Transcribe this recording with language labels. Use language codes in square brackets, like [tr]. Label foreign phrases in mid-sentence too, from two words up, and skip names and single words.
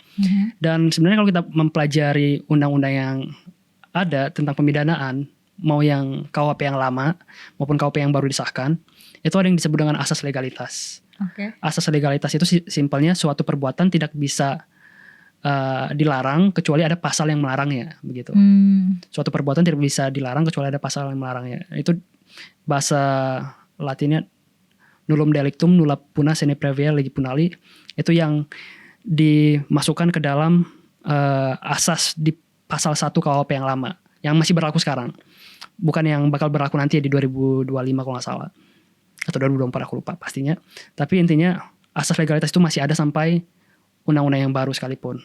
[id] Dan sebenarnya kalau kita mempelajari undang-undang yang ada tentang pemidanaan, mau yang KUHP yang lama maupun KUHP yang baru disahkan, itu ada yang disebut dengan asas legalitas. Asas legalitas itu simpelnya suatu perbuatan tidak bisa dilarang kecuali ada pasal yang melarangnya, begitu. Suatu perbuatan tidak bisa dilarang kecuali ada pasal yang melarangnya. Itu bahasa Latinnya [la] nullum delictum nulla puna sine previa legi punali, [id] itu yang dimasukkan ke dalam asas di pasal 1 KUHP yang lama yang masih berlaku sekarang, bukan yang bakal berlaku nanti di 2025 kalau nggak salah, atau 2024 aku lupa pastinya. Tapi intinya asas legalitas itu masih ada sampai undang-undang yang baru sekalipun.